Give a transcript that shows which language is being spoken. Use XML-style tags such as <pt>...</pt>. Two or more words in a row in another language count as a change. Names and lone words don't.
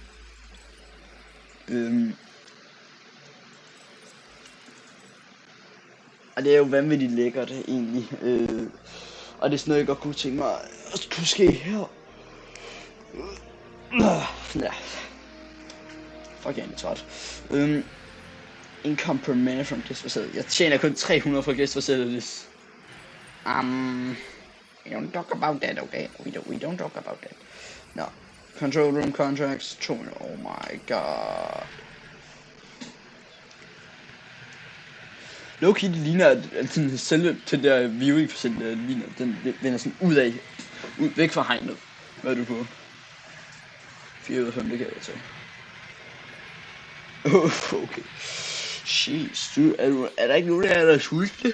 <da>Og det er jo vanvittigt lækkert egentlig. Og det er sådan noget, jeg godt kunne tænke mig at kunne ske her. Ja. Fuck, jeg er træt.</da> <en>Income per minute from guest facility.</en> <da>Jeg tjener kun 300 fra</da> <en>guest facilities. We don't talk about that, okay? We don't talk about that. No. Control room contracts, 200. Oh my god. Low-key,</en> <da>det ligner, at den selve til der</da> <en>viewing facility</en> <da>ligner, den vender sådan væk fra hegnet. Hvad er du på? 4 ud af 5, det kan jeg tage. Okay. Jeez, er der ikke nogen der er sultne?</da>